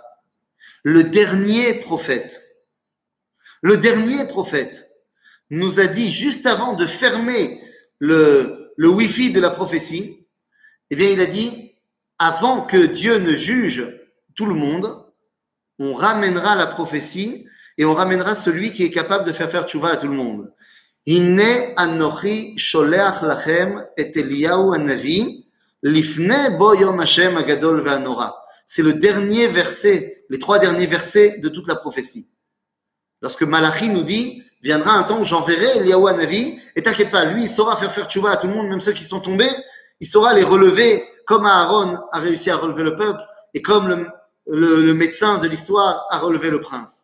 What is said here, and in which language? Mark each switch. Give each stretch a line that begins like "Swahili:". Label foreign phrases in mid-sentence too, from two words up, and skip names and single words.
French: Le dernier prophète nous a dit juste avant de fermer le Wi-Fi de la prophétie, eh bien, il a dit, avant que Dieu ne juge tout le monde, on ramènera la prophétie et on ramènera celui qui est capable de faire tchouva à tout le monde.
Hebrew: הנה אנכי שולח לכם את אליהו הנביא לפני בוא יום ה' הגדול והנורא.
French: C'est le dernier verset les 3 derniers versets de toute la prophétie. Lorsque Malachi nous dit, viendra un temps où j'enverrai Eliyahu Hanavi, et t'inquiète pas, lui, il saura faire tchouva à tout le monde, même ceux qui sont tombés, il saura les relever comme Aaron a réussi à relever le peuple, et comme le médecin de l'histoire a relevé le prince.